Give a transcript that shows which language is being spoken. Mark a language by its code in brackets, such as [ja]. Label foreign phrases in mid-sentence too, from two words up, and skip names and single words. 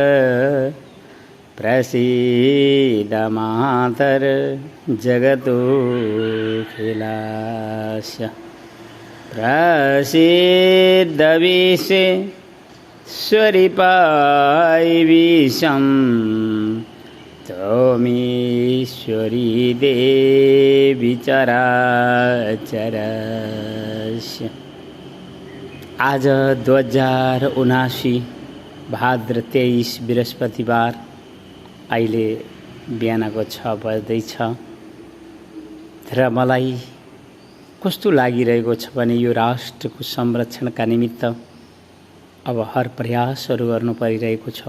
[sa] प्रसीद मातर जगतोऽखिलास्य प्रसीद विश्वेश्वरीपाय विषं त्वमीश्वरी देवी चराचरस्य। [ne] आज 2079 भाद्र 23 बृहस्पतिबार अहिले बिहानको 6 बज्दैछ र मलाई कस्तो लागिरहेको छ भने यो राष्ट्रको संरक्षणका निमित्त अब हर प्रयासहरू गर्नु परिरहेको छ।